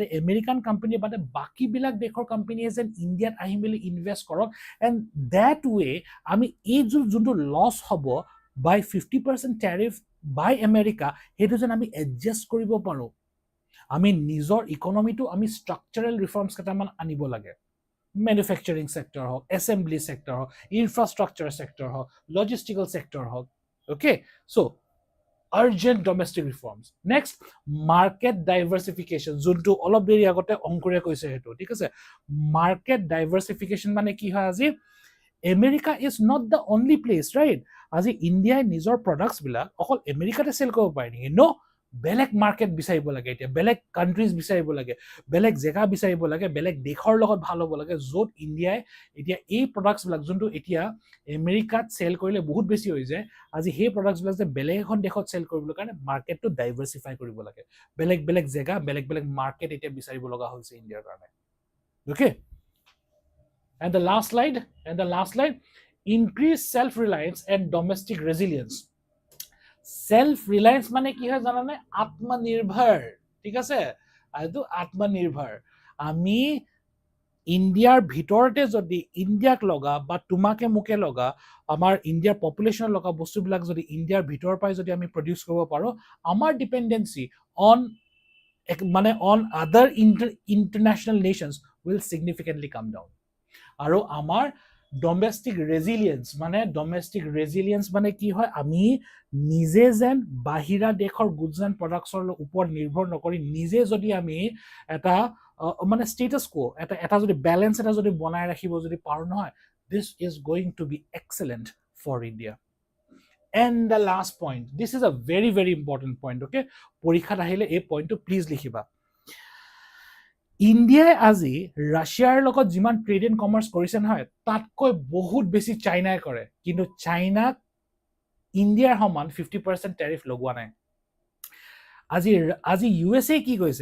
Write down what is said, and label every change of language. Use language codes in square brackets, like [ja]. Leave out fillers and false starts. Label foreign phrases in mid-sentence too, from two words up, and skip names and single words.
[as] আমেৰিকান কোম্পানীৰ বাদে বাকি বিলাক দেশৰ কোম্পানীয়ে যেন ইন্ডিয়াত আহি মেলি ইনভেষ্ট কৰক [en] and that way [as] আমি এই যোনটো লছ হ'ব বাই 50% [en] tariff by America [as] হেতু যেন আমি এডজাস্ট কৰিব পাৰো আমি নিজৰ ইকোনমিটো আমি [en] structural reforms [as] কেটামান আনিব লাগে [en] manufacturing sector [as] হওক [en] assembly sector [as] হওক [en] infrastructure sector [as] হওক [en] logistical sector [as] হওক [en] okay so urgent domestic reforms next market diversification [as] যোনটো অলপ দেৰি আগতে অংকুৰে কৈছে হেতু ঠিক আছে [en] market diversification [as] মানে কি হয় আজি [en] America is not the only place right [as] আজি ইন্ডিয়াই নিজৰ প্ৰডাক্টস বিলাক অকল আমেৰিকাতে সেল কৰিব পাৰে নেকি নো বেলেগ মাৰ্কেট বিচাৰিব লাগে, এতিয়া বেলেগ কাণ্ট্ৰিজ বিচাৰিব লাগে, বেলেগ জেগা বিচাৰিব লাগে, বেলেগ দেশৰ লগত ভাল হ'ব লাগে, য'ত ইণ্ডিয়াই এতিয়া এই প্ৰডাক্টছবিলাক যোনটো এতিয়া আমেৰিকাত চেল কৰিলে বহুত বেছি হৈ যায়, আজি সেই প্ৰডাক্টছবিলাক যে বেলেগ এখন দেশত চেল কৰিবলৈ কাৰণে মাৰ্কেটটো ডাইভাৰ্চিফাই কৰিব লাগে, বেলেগ বেলেগ জেগা, বেলেগ বেলেগ মাৰ্কেট এতিয়া বিচাৰিব লগা হৈছে ইণ্ডিয়াৰ কাৰণে। [en] Okay, and the last slide, increase self-reliance and domestic resilience. [as] Self-reliance মানে কি হয় জানানে? আত্মনিৰ্ভৰ, ঠিক আছে? এইটো আত্মনিৰ্ভৰ। আমি ইণ্ডিয়াৰ ভিতৰতে যদি ইণ্ডিয়াক লগা বা তোমাকে মোকে লগা আমাৰ ইণ্ডিয়াৰ পপুলেশ্যন লগা বস্তুবিলাক যদি ইণ্ডিয়াৰ ভিতৰৰ পৰাই যদি আমি প্ৰডিউচ কৰিব পাৰোঁ, আমাৰ [en] dependency on [as] মানে [en] on other international nations will significantly come down. [as] আৰু আমাৰ [en] domestic resilience [as] মানে কি হয়, আমি নিজে যেন বাহিৰা দেশৰ [en] goods and products [as] ওপৰত নিৰ্ভৰ নকৰি নিজে যদি আমি এটা মানে [en] status quo [as] এটা যদি বেলেঞ্চ এটা যদি বনাই ৰাখিব যদি পাৰোঁ নহয়, [en] this is going to be excellent for India. And the last point, this is a very very important point, okay? [as] পৰীক্ষাত আহিলে এই পইণ্টটো প্লিজ লিখিবা। ইণ্ডিয়াই আজি ৰাছিয়াৰ লগত যিমান [en] trade and commerce [as] কৰিছে নহয়, তাতকৈ বহুত বেছি চাইনাই কৰে, কিন্তু চাইনাক ইণ্ডিয়াৰ সমান 50% টেৰিফ লগোৱা নাই। আজি USA কি কৈছে?